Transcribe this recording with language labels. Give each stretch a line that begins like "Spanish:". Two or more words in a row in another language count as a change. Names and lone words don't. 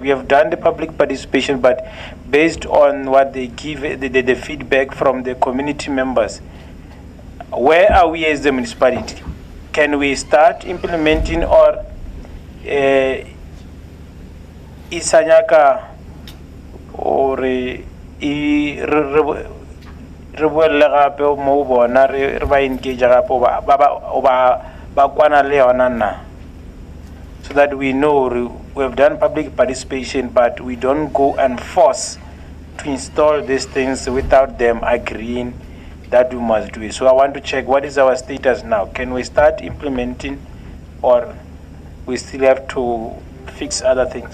English: We have done the public participation, but based on what they give, the feedback from the community members, where are we as the municipality? Can we start implementing,
Northern Sotho: or Isanyaka or re buelle gape mo bona re ba engage gape ba kwana le yona na,
English: so that we know we have done public participation, but we don't go and force to install these things without them agreeing that we must do it. So I want to check, what is our status now? Can we start implementing, or we still have to fix other things?